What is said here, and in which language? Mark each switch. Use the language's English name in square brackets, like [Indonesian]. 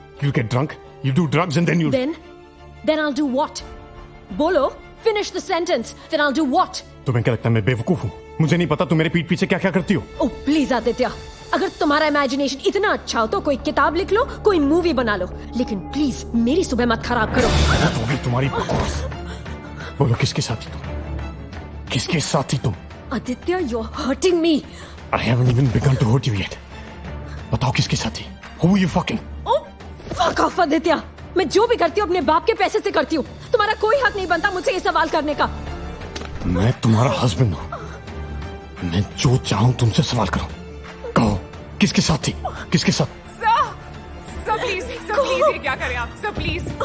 [English] You get drunk, you do drugs and then you... Then I'll do what? बोलो, finish the sentence. Then I'll do what? [Hindi] तुम्हें क्या लगता है मैं बेवकूफ हूँ? मुझे नहीं पता तुम मेरे पीठ पीछे क्या क्या करती हो। [English] Oh please [Hindi] आदित्य, अगर तुम्हारा इमेजिनेशन इतना अच्छा हो तो कोई किताब लिख लो, कोई मूवी बना लो, लेकिन प्लीज मेरी सुबह मत खराब करो। बहुत हो गई तुम्हारी बकवास। बोलो किसके साथ थी तुम? किसके साथ थी तुम? [English] Aditya, you're hurting me. I haven't even begun to hurt you yet. [Hindi] बताओ किसके साथ थी? [English] Who were you fucking? Oh, fuck off Aditya. [Hindi] मैं जो भी करती हूँ अपने बाप के पैसे से करती हूँ। तुम्हारा कोई हक नहीं बनता मुझसे ये सवाल करने का। मैं तुम्हारा हस्बैंड हूँ। मैं जो चाहूँ तुमसे सवाल करूँ। कहो किसके साथ थी? किसके साथ? सर प्लीज ये क्या करें आप? Sir please.